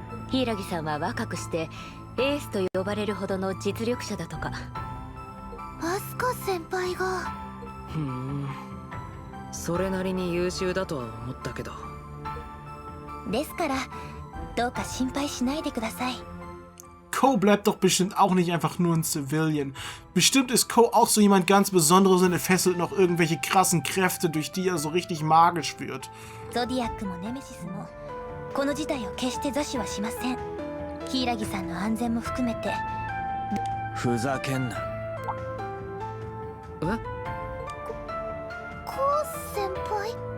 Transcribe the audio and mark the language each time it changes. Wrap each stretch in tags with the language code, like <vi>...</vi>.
<ja>柊さんは若くしてエースと呼ばれるほどの実力者だとか。アスカ先輩が。それなりに優秀だとは思ったけど。ですからどうか心配しないでください。</ja> <de>Kou bleibt doch bestimmt auch nicht einfach nur ein Civilian. Bestimmt ist Kou auch so jemand ganz Besonderes und entfesselt noch irgendwelche krassen Kräfte, durch die er so richtig magisch wird.</de> <ja>ゾディアックもネメシスもこの事態を決して座視はしません。柊さんの安全も含めて。ふざけんな。コウ先輩。</ja>